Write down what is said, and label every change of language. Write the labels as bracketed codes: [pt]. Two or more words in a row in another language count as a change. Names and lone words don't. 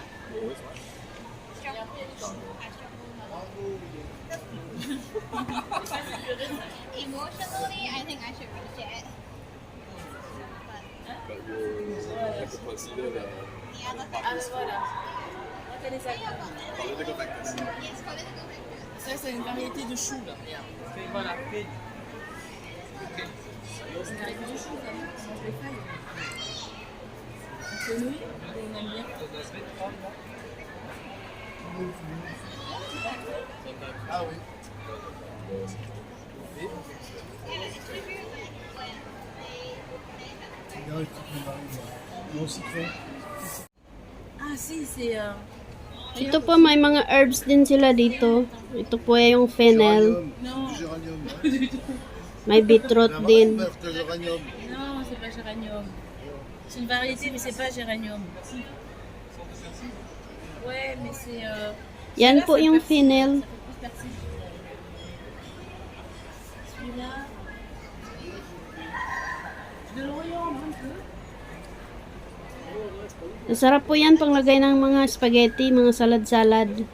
[en] Which one? Emotionally, I think I should reach it. But we'll have to consider the The other thing. [fr] Alors voilà. Regardez ça. [en] political factors. Yes, political factors. [fr] Ça, c'est une variété de choux là. Regarde. Voilà. C'est une variété de choux, ça. On mange les feuilles. C'est nous, on aime bien. Ah oui. Ah si, c'est... [tl] Ito po, may mga herbs din sila dito. Ito po ay yung fennel. [fr] Non, Géranium. [tl] May beetroot din. [fr] Verte géranium. non, c'est pas géranium. C'est une variété, mais c'est pas géranium. Ouais, mais c'est... [tl] Yan po yung fennel. [fr] Celui-là... De l'Orient, un peu. [tl] Masarap po yan panglagay ng mga spaghetti, mga salad-salad.